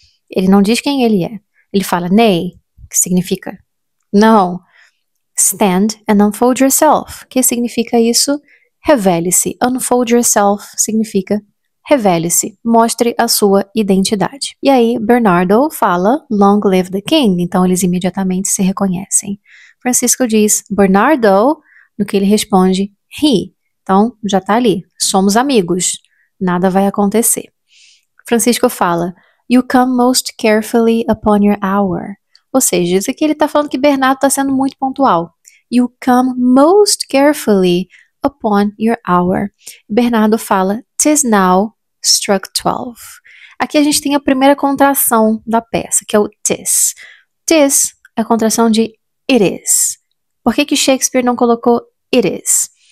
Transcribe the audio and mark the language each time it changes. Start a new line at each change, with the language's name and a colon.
Portuguese: Ele não diz quem ele é, ele fala, Nay, que significa não,
English: stand and unfold yourself,
Portuguese: que significa isso, revele-se,
English: unfold yourself
Portuguese: significa revele-se, mostre a sua identidade. E aí, Bernardo fala,
English: Long live the king,
Portuguese: então eles imediatamente se reconhecem. Francisco diz, Bernardo, no que ele responde, he. Então, já tá ali, somos amigos, nada vai acontecer. Francisco fala,
English: you come most carefully upon your hour.
Portuguese: Ou seja, isso aqui ele tá falando que Bernardo tá sendo muito pontual.
English: You come most carefully upon your hour.
Portuguese: Bernardo fala,
English: 'tis now struck 12.
Portuguese: Aqui a gente tem a primeira contração da peça, que é o 'tis. 'Tis é a contração de it is. Por que Shakespeare não colocou it is?